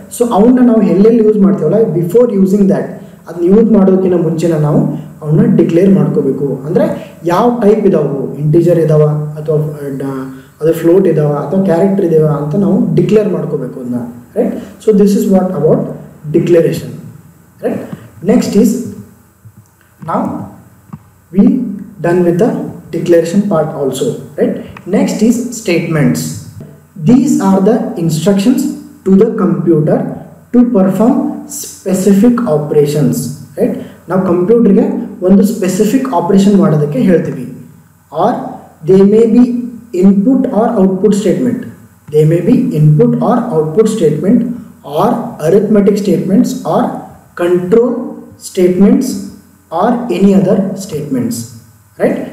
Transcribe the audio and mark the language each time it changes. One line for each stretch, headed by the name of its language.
Kannada: So ಅವನ್ನ ನಾವು ಎಲ್ಲೆಲ್ಲಿ ಯೂಸ್ ಮಾಡ್ತೀವಲ್ಲ,
English: before using that,
Kannada: ಅದನ್ನ ಯೂಸ್ ಮಾಡೋದಕ್ಕಿಂತ ಮುಂಚೆನ ನಾವು ಅವನ್ನ ಡಿಕ್ಲೇರ್ ಮಾಡ್ಕೋಬೇಕು. ಅಂದರೆ ಯಾವ ಟೈಪ್ ಇದಾವೆ, ಇಂಟೀಜರ್ ಇದಾವ ಅಥವಾ ಅದು ಫ್ಲೋಟ್ ಇದಾವ ಅಥವಾ ಕ್ಯಾರೆಕ್ಟರ್ ಇದಾವ ಅಂತ ನಾವು ಡಿಕ್ಲೇರ್ ಮಾಡ್ಕೋಬೇಕು ಅದನ್ನ, right?
English: So this is what about declaration, right? Next is, now we done with the declaration part also, right? Next is statements. These are the instructions to the computer to perform specific operations, right?
Kannada: ನಾವು ಕಂಪ್ಯೂಟರ್ಗೆ ಒಂದು specific operation ಮಾಡೋದಕ್ಕೆ ಹೇಳ್ತೀವಿ.
English: Or they may be input or output statement. They may be input or output statement or arithmetic statements or control statements or any other statements, right?